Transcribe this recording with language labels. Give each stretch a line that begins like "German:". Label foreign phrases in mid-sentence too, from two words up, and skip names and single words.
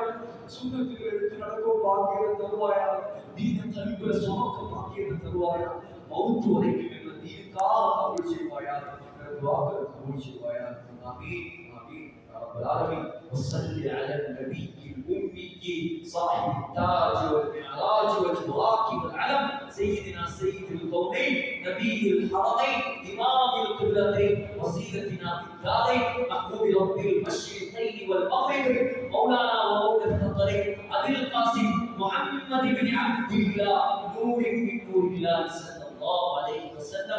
Tamil: சுண்ணத்தில் எடுத்து நடக்கும் பாக்கியத்தை தருவாயாக. தீன கல்வியில சுமக்க பாக்கியத்தை தருவாயாக. மௌத்து வரைக்கும் எங்கள் தீனுக்காக கபூல் செய்வாயாக. துஆக்களை கபூல் செய்வாயாக.
Arabic: آمين آمين يا رب العالمين. وصل على النبي الأمي صاحب التاج والمعراج والبراق والعلم سيدنا سيد الكونين نبي الحرمين إمام القبلتين وسيلتنا في الدارين محبوب رب المشرقين والمغربين مولانا ومولى الثقلين أبي القاسم محمد بن عبد الله نور من نور الله صلى الله عليه وسلم.